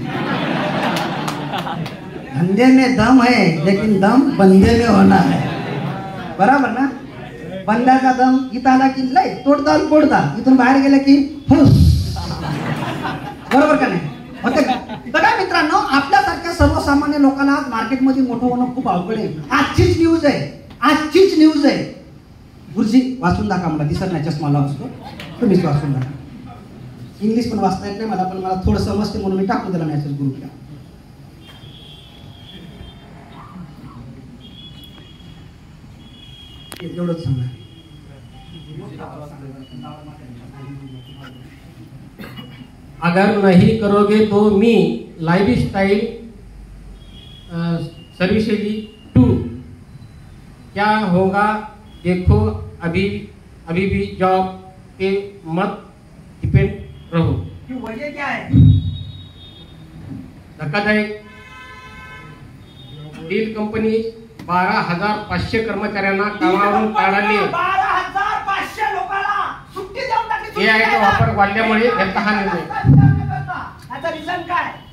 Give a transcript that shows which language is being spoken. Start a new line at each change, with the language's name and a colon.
Hindi: धंधे में दम है, लेकिन दम बंदे में होना है.
Marathi: बरोबर ना? बंद्याचा दम इथं आला की लय तोडताल फोडताल, इथून बाहेर गेलं की फुस. बरोबर का नाही? होते का? बघा मित्रांनो, आपल्यासारख्या सर्वसामान्य लोकांना आज मार्केटमध्ये मोठं होणं खूप अवघड आहे. आजचीच न्यूज आहे. गुरुजी वाचून दाखवा मला, दिसत नाही, चष्मा लावून असतो, तुम्हीच वाचून दाखवा. इंग्लिश पण वाचता येत नाही मला, पण मला थोडं समजते म्हणून मी टाकून दिला मेसेज ग्रुपला. एवढंच सांगा.
Hindi: अगर नहीं करोगे तो मी लाइफस्टाइल सर्विसेज 2 क्या होगा देखो. अभी भी जॉब पे मत डिपेंड रहो. वजह क्या है?
Marathi: धक्कादायक डील कंपनी 12,500 कर्मचाऱ्यांना कामावरून काढले. 12,500 लोकांना सुट्टी देऊन टाकली. एआयचा वापर वाढल्यामुळे यांचा हा निर्णय. याचा रिझन काय?